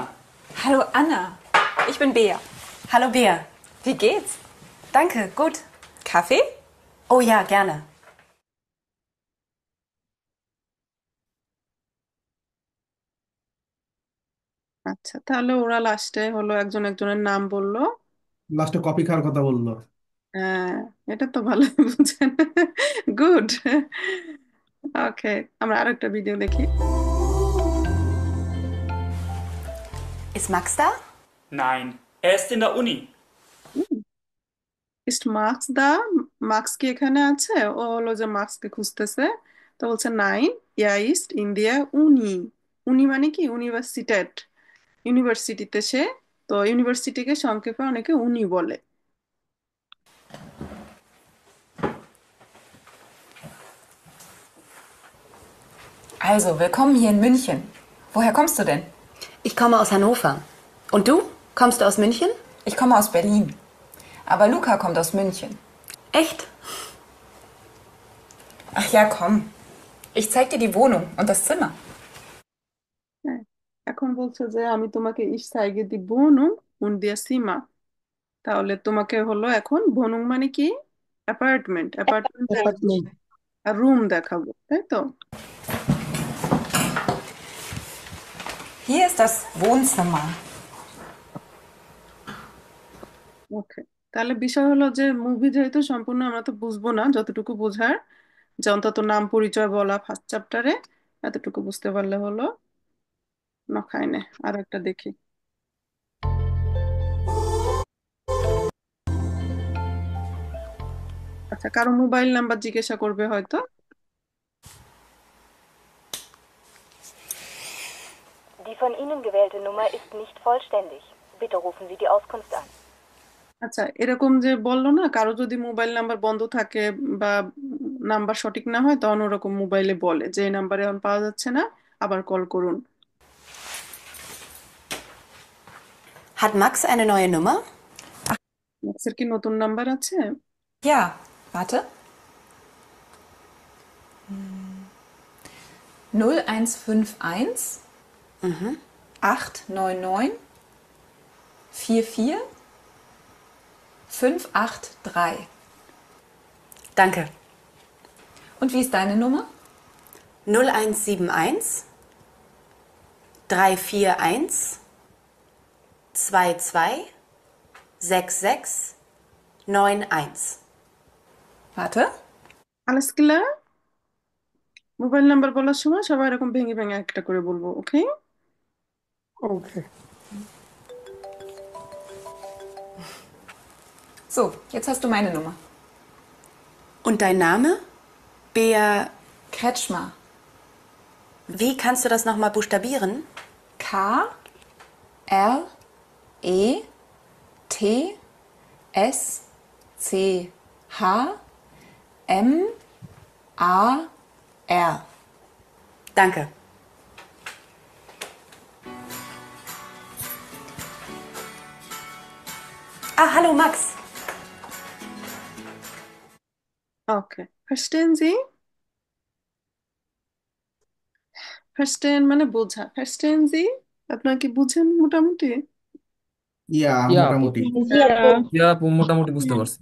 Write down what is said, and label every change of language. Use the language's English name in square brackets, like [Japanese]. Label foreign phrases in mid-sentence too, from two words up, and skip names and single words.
[German] Hallo Anna. Ich bin Bea. Hallo Bea. Wie geht's? Danke, gut. Kaffee? Oh ja, gerne. [Bangla] আচ্ছা, তাহলে ওরা লাস্টে হলো একজন একজনের নাম বললো। লাস্টে কফি খাওয়ার কথা বললো। হ্যাঁ, এটা তো ভালো বুঝছেন। গুড। ওকে, আমরা আরেকটা ভিডিও দেখি। [German] Ist Max da? Nein, er ist in der Uni. Ist Max da, [Bangla] মার্কস কি এখানে আছে? ও হলো যে মার্কসকে খুঁজতেছে। তো বলছে [German] Nein, er ist in der Uni. [Bangla] উনি মানে কি? ইউনিভার্সিটেট, ইউনিভার্সিটিতে সে। তো ইউনিভার্সিটিকে সংক্ষেপে অনেকে উনি বলে। [German] Also, willkommen hier in München. Woher kommst du denn? Ich komme aus Hannover. Und du? Kommst du aus München? Ich komme aus Berlin. Aber Luca kommt aus München. Echt? Ach ja, komm. Ich zeig dir die Wohnung und das Zimmer. [Bangla] হ্যাঁ, এখন বলছে যে আমি তোমাকে [German] Ich zeige die Wohnung und das Zimmer. [Bangla] তাহলে তোমাকে হলো এখন বনুং মানে কি? অ্যাপার্টমেন্ট, অ্যাপার্টমেন্ট আর রুম দেখাবো, তাই তো? [German] Hier ist das Wohnzimmer. [Bangla] ওকে, তাহলে বিষয় হলো যে মুভি যেহেতু সম্পূর্ণ আমরা তো বুঝবো না, যতটুকু বোঝার যে অন্তত নাম পরিচয় বলা ফার্স্ট চ্যাপ্টারে, এতটুকু বুঝতে পারলে হলো। না খাইনে আর একটা দেখি। আচ্ছা, কারো মোবাইল নাম্বার জিজ্ঞাসা করবে হয়তো। [German] Die von Ihnen gewählte Nummer ist nicht vollständig. Bitte rufen Sie die Auskunft an. [Bangla] আচ্ছা, এরকম যে বললো না, কারো যদি মোবাইল নাম্বার বন্ধ থাকে বা নাম্বার সঠিক না হয়, তখন ওরকম মোবাইলে বলে যে এই নাম্বারে এখন পাওয়া যাচ্ছে না, আবার কল করুন। [German] Hat Max eine neue Nummer? [Bangla] ম্যাক্সের কি নতুন নাম্বার আছে? [German] Ja, warte. 0151 899 44 583. Danke. Und wie ist deine Nummer? 0171 341 22 66 91. Warte. alles klar? [Bangla] মোবাইল নাম্বার বলার সময় সবাই এরকম ভেঙে ভেঙে একটা করে বলবো, ওকে? ওকে। [German] So, jetzt hast du meine Nummer. Und dein Name? Bea Kretschmer. Wie kannst du das nochmal buchstabieren? K-R-E-T-S-C-H-M-A-R. Danke. Ah, hallo Max. [Bangla] ওকে, [German] Verstehen Sie, [Bangla] ফার্স্টেন মানে বোঝা। [German] Verstehen Sie, [Bangla] আপনার কি বুঝেন মোটামুটি? ইয়া ইয়া আপু, মোটামুটি। ইয়া আপু মোটামুটি বুঝতে পারছি।